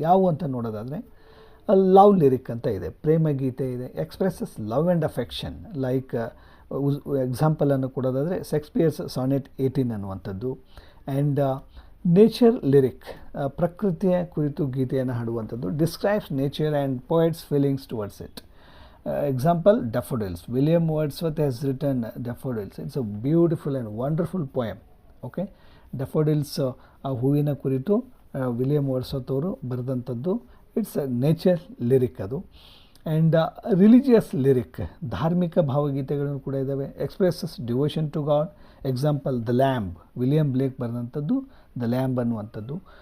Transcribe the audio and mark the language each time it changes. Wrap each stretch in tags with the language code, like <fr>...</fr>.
<kn>ಯಾವುವು ಅಂತ ನೋಡೋದಾದರೆ, ಲವ್ ಲಿರಿಕ್ ಅಂತ ಇದೆ, ಪ್ರೇಮಗೀತೆ ಇದೆ,</kn> <en>Expresses love and affection.</en> <kn>Like ಎಕ್ಸಾಂಪಲನ್ನು ಕೊಡೋದಾದರೆ ಶೇಕ್ಸ್ಪಿಯರ್ಸ್ sonnet 18 ಅನ್ನುವಂಥದ್ದು. ಆ್ಯಂಡ್ ನೇಚರ್ ಲಿರಿಕ್, ಪ್ರಕೃತಿಯ ಕುರಿತು ಗೀತೆಯನ್ನು ಹಾಡುವಂಥದ್ದು.</kn> <en>Describes nature and poet's feelings towards it. Example, Daffodils. William Wordsworth has written Daffodils. It's a beautiful and wonderful poem.</en> <kn>Okay, Daffodils ಆ ಹೂವಿನ ಕುರಿತು William Wordsworth ಅವರು ಬರೆದಂಥದ್ದು.</kn> <en>it's nature lyric</en> <kn>ಅದು. And religious lyric, ಧಾರ್ಮಿಕ ಭಾವಗೀತೆಗಳನ್ನು ಕೂಡ ಇದ್ದಾವೆ.</kn> <en>Expresses devotion to God. Example the lamb, William Blake ಬರೆದಂಥದ್ದು the lamb ಅನ್ನುವಂಥದ್ದು.</en>